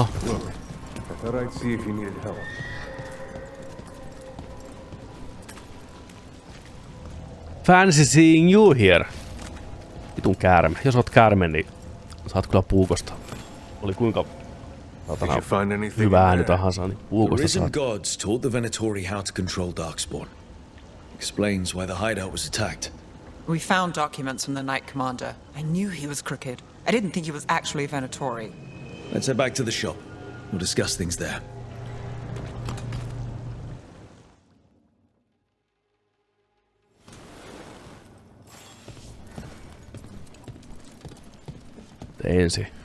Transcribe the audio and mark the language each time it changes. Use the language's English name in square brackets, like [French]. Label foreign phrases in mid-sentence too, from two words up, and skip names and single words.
[English] I thought I'd see if you needed help. Fancy seeing you here. [Finnish] Vitun käärme. Jos oot käärme, niin saat kyllä puukosta. Oli kuinka hyvä ääni tahansa, niin puukosta [English] The [Finnish] saat. [English] risen gods taught the Venatori how to control Darkspawn. Explains why the hideout was attacked. We found documents from the Knight Commander. I knew he was crooked. I didn't think he was actually a Venatori. Let's head back to the shop. We'll discuss things there. [Finnish] Ensin.